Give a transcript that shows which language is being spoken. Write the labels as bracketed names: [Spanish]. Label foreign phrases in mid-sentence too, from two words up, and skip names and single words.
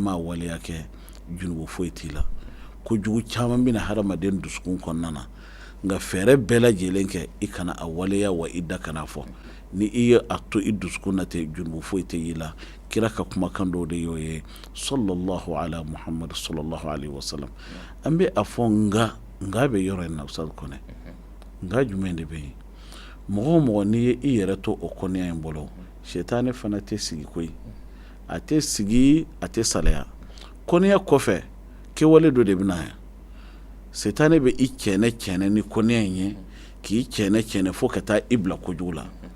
[Bambara] ma a waleya kɛ junubu foyi t'i la ko jugu caman bɛna hadamaden dusukun kɔnɔna na nka fɛɛrɛ bɛɛ lajɛlen kɛ i kana a waleya wa i da kana fɔ ni i ye a to i dusukun na ten junubu foyi tɛ y'i la kira ka kumakan dɔw de y'o ye sallallahu [Arabic] على محمد صلى الله عليه وسلم [Bambara] an bɛ a fɔ nga bɛ yɔrɔ in na Usazu Kɔnɛ nga jumɛn de bɛ yen mɔgɔ o mɔgɔ n'i ye i yɛrɛ to o kɔnɔya in bolo shetani fana tɛ sigi koyi a tɛ sigi a tɛ salaya kɔnɔya kɔfɛ kɛwale dɔ de bɛ na yan shetani bɛ i cɛnɛ ni kɔnɔya in ye k'i cɛnɛ fo ka taa i bila kojugu la